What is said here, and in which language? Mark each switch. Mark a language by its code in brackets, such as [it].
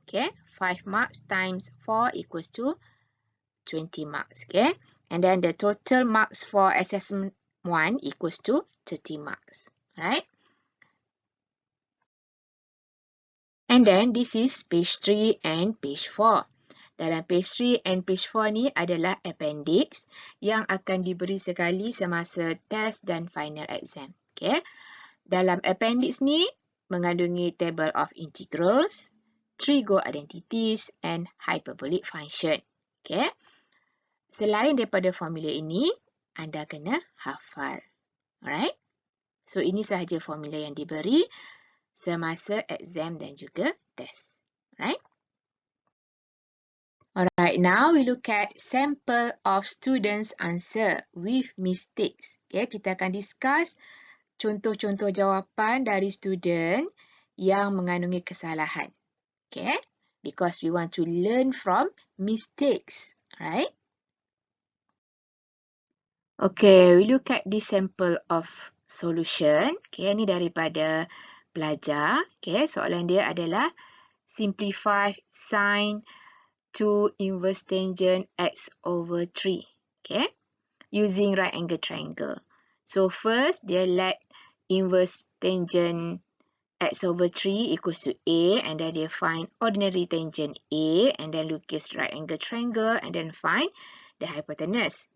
[en] Okay, 5 marks times 4 equals to 20 marks. Okay, and then the total marks for assessment 1 equals to 30 marks. Right? And then this is page 3 and page 4. [ms] Dalam [en] page 3 and page 4 [ms] ni adalah appendix yang akan diberi sekali semasa test dan final exam. [en] Okay. [ms] Dalam appendix ni mengandungi [en] table of integrals, trigo identities and hyperbolic function. Okay. [ms] Selain daripada formula ini, anda kena hafal. Alright. So ini sahaja formula yang diberi semasa exam dan juga test. Alright. [en] Alright, now we look at sample of students' answer with mistakes. [ms] Okay, kita akan discuss contoh-contoh jawapan dari student yang mengandungi kesalahan. [en] Okay, because we want to learn from mistakes, right? Okay, we look at this sample of solution. [ms] Okay, ini daripada pelajar. Okay, soalan dia adalah [en] simplify sine 2 inverse tangent x over 3. Okay, using right angle triangle. So first, dia let inverse tangent x over 3 equals to A, and then dia find ordinary tangent A, and then lukis right angle triangle, and then find the hypotenuse.